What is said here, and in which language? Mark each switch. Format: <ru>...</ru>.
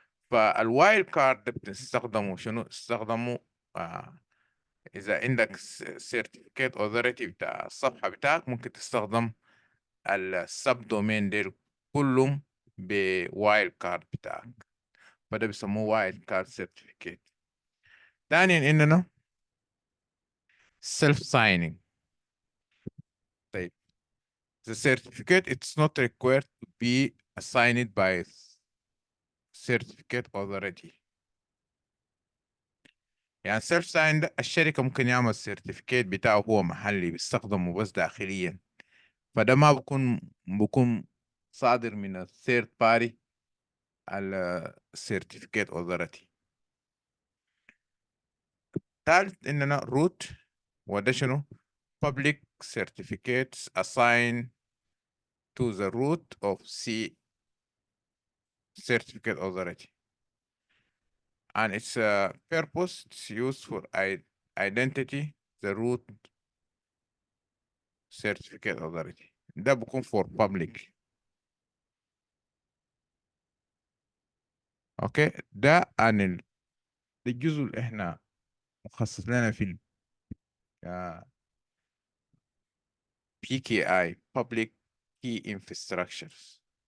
<ar>فالوايلد كارد ده بتستخدمه شنو؟ استخدمه اذا عندك سيرتيفيكيت اوثوريتي بتاع الصفحه بتاعك، ممكن تستخدم السب دومين ديل كلهم بوايلد كارد بتاعك، فده بيسموه وايلد كارد سيرتيفيكيت. ثانيا اننا self signing.</ar> <en>طيب the certificate it's not required to be assigned by certificate authority.</en> <ar>يعني self sign ده الشركة ممكن يعمل certificate بتاعه هو محلي بيستخدمه بس داخليا، فده ما بكون صادر من ال third party على certificate authority. ثالث اننا root، وده شنو؟</ar> <en>public certificates assigned to the root of C certificate authority, and its purpose is used for identity the root certificate authority.</en> <ar>ده بكون</ar> <en>for public.</en> <ar>اوكي، ده عن الجزء اللي احنا مخصص لنا في ال PKI Public Key Infrastructures.</ar>